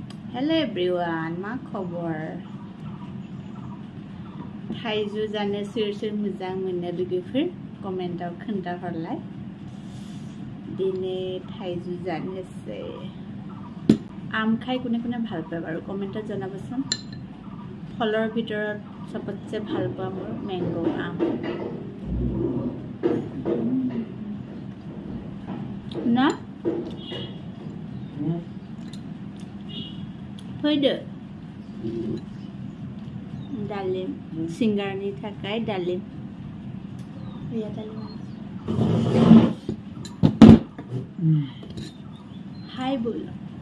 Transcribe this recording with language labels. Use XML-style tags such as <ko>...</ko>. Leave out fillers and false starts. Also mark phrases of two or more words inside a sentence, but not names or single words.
<en>Hello everyone,</en> <brx>मा खबर? थाइजौ जानो सोर सोर मोजां मोनो लोगोफोर कमेन्टआव खोन्थाहरलाय। दिनै थाइजौ जानोसै।</brx> <as>आम खाই কোনে কোনে ভাল পায় বাৰু কমেন্টত জনাবচোন। ফলৰ ভিতৰত সবতছে ভাল পোৱা মোৰ মেংগো আম।</as> <brx>না फैदो दालिम सिंगारनि थाखाय दालिम या दालिम हाय बोलो</brx>